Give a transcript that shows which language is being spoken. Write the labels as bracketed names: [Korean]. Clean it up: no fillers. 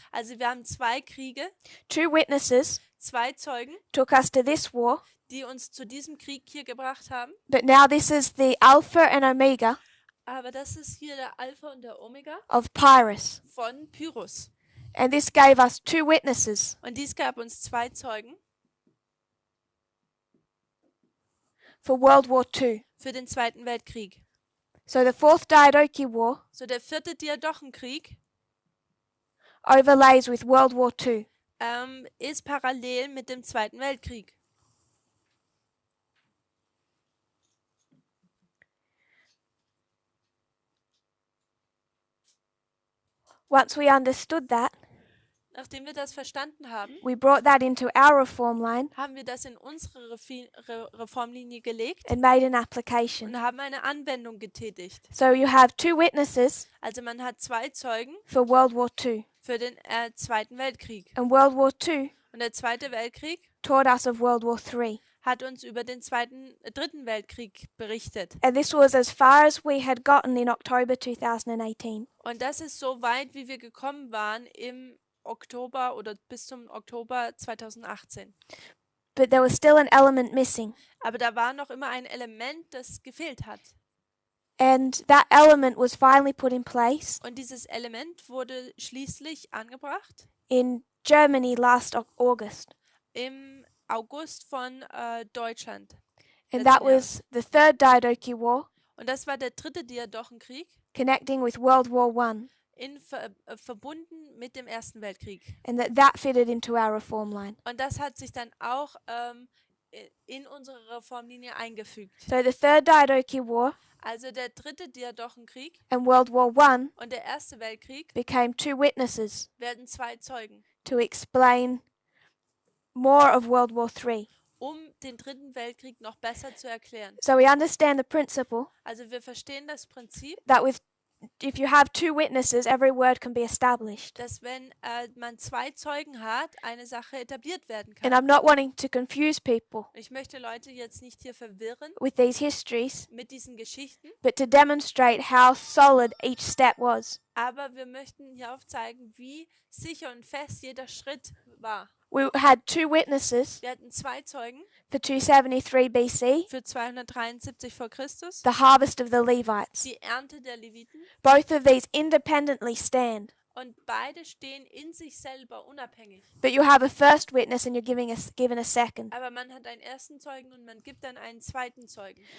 [German] Also wir haben zwei Kriege, [English] Two witnesses [German] zwei Zeugen, [English] took us to this war, [German] die uns zu diesem Krieg hier gebracht haben. [English] but now this is the Alpha and Omega [German] Aber das ist hier der Alpha und der Omega [English] of Pyrrhus. [German] von Pyrrhus. [English] And this gave us two witnesses [German] Und dies gab uns zwei Zeugen [English] for World War II. [German] für den Zweiten Weltkrieg. [English] So the Fourth Diadochi War [German] So der vierte Diadochenkrieg [English] overlays with World War II. [German] ist parallel mit dem Zweiten Weltkrieg. [English] Once we understood that, [German] Nachdem wir das verstanden haben, [English] we brought that into our reform line [German] haben wir das in unsere Reformlinie gelegt [English] and made an application. [German] und haben eine Anwendung getätigt. [English] So you have two witnesses [German] Also man hat 2 Zeugen [English] for World War II. [German] für den Zweiten Weltkrieg. [English] And World War II [German] Und der Zweite Weltkrieg [English] taught us of World War III. [German] hat uns über den Dritten Weltkrieg berichtet. [English] And this was as far as we had gotten in October 2018. [German] Und das ist so weit, wie wir gekommen waren im Oktober oder bis zum Oktober 2018. [English] But there was still an element missing. [German] Aber da war noch immer ein Element, das gefehlt hat. [English] And that element was finally put in place [German] Und dieses Element wurde schließlich angebracht [English] in Germany last August. [German] im August von Deutschland. [English] And that [German] Jahres. [English] was the Third Diadochi War, [German] Und das war der dritte Diadochenkrieg, [English] connecting with World War I. [German] Verbunden mit dem Ersten Weltkrieg. [English] And that fitted into our reform line. [German] Und das hat sich dann auch in unsere Reformlinie eingefügt. [English] So the Third Diadochi War [German] Also der dritte Diadochenkrieg [English] and World War I [German] und der Erste Weltkrieg [English] became two witnesses [German] werden 2 Zeugen, [English] to explain more of World War III. [German] um den Dritten Weltkrieg noch besser zu erklären. [English] So we understand the principle [German] Also wir verstehen das Prinzip, [English] that if you have two witnesses, every word can be established. [German] dass wenn man 2 Zeugen hat, eine Sache etabliert werden [English] And [German] kann. [English] I'm not wanting to confuse people [German] Ich möchte Leute jetzt nicht hier verwirren [English] with these histories, [German] mit diesen Geschichten, [English] but to demonstrate how solid each step was. [German] aber wir möchten hier aufzeigen, wie sicher und fest jeder Schritt war. [English] We had two witnesses [German] Wir hatten 2 Zeugen [English] for 273 BC, [German] für 273 vor Christus, [English] the harvest of the Levites. [German] die Ernte der Leviten, [English] Both of these independently stand, [German] und beide stehen in sich selber unabhängig. [English] but you have a first witness and you're given a second. [German] Aber man hat einen ersten Zeugen und man gibt dann einen zweiten Zeugen.